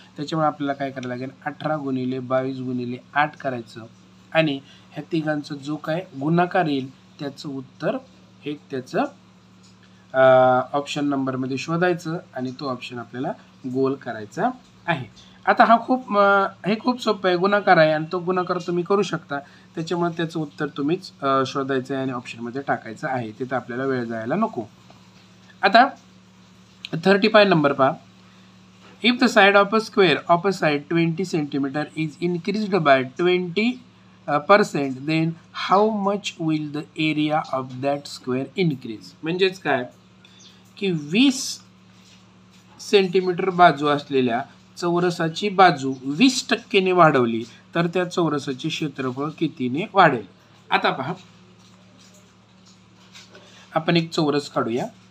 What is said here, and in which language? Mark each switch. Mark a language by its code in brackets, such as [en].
[mr] त्याच्यामुळे आपल्याला काय करायला लागेल, 18 गुणिले 22 गुणिले 8 करायचं आणि ह्या तिघांचं जो काय गुणाकार येईल त्याचं उत्तर हे त्याचं ऑप्शन नंबरमध्ये शोधायचं आणि तो ऑप्शन आपल्याला गोल करायचा आहे. आता हे खूप सोपं आहे, गुणाकार आहे आणि तो गुणाकार तुम्ही करू शकता, त्याच्यामुळे त्याचं उत्तर तुम्हीच शोधायचं आहे आणि ऑप्शनमध्ये टाकायचं आहे. तिथं आपल्याला वेळ जायला नको. आता 35 नंबर पहा. [en] If the side of a square of a side 20 centimetre is increased by 20%, then how much will the area of that square increase. [mr] म्हणजेच काय की 20 सेंटीमीटर बाजू असलेल्या चौरसाची बाजू 20% वाढवली तर त्या चौरसाचे क्षेत्रफळ कितीने वाढेल. आता पहा, आपण एक चौरस काढूया.